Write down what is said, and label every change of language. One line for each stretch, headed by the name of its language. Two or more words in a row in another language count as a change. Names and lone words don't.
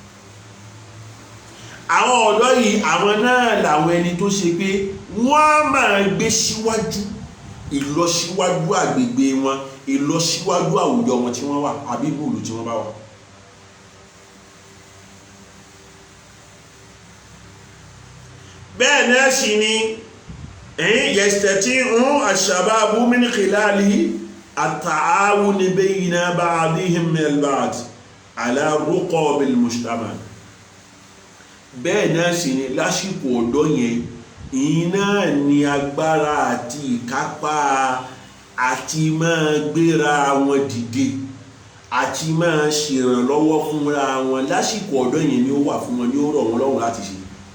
Yoruba: àwọn ọ̀dọ́ yìí àwọn náà làwọn ẹni tó ṣe pé wọ́n máa gbé síwájú ìlọsíwájú àgbègbè wọn, ìlọsíwájú àwùjọ wọn tí wọ́n wà àbí ìlú tí wọ́n bá wà. bẹ́ẹ̀ náà sì ni
Arabic: يستطيع الشباب من خلاله التعاون بين بعضهم من البعض على رقاب المجتمع.
Yoruba: bẹ́ẹ̀ náà sì ni lásìkò ọ̀dọ́ yẹn iná ní agbára àti ìkápá àti máa gbéra wọn dìde àti máa ṣèrànlọ́wọ́ fúnra wọn lásìkò ọ̀dọ́ yẹn ni ó wà fún wọn ni ó rọ̀ wọn lọ́rùn láti ṣe.